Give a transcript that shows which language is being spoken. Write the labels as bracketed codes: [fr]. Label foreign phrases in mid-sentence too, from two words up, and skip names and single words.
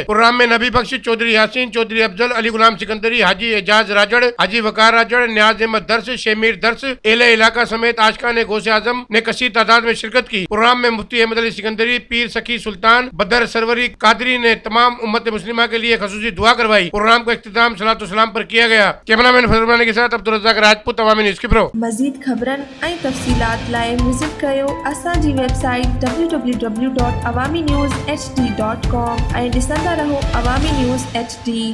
[ur] پروگرام میں نبی بخش چودھری یاسین، چودھری افضل، علی غلام سکندری، حاجی اعجاز راجڑ، حاجی وقار راجڑ، نیاز احمد درس، شمیر درس، اہل علاقہ سمیت عاشقان غوث اعظم نے کثیر تعداد میں شرکت کی۔ پروگرام میں مفتی احمد علی سکندری، پیر سخی سلطان بدر سروری قادری نے تمام امت مسلمہ کے لیے خصوصی دعا کروائی۔ پروگرام کا اختتام صلاۃ و سلام پر کیا گیا۔ کیمرہ مین فضل الرحمان کے ساتھ عبدالرزاق راجپوت، عوامی نیوز کپرو۔ [sd] مزید خبرن ऐं तफ़सीलात लाइ विज़िट कयो असांजी वेबसाइट www.awamiNewsHD.com ऐं ॾिसंदा रहो अवामी न्यूज़ HD।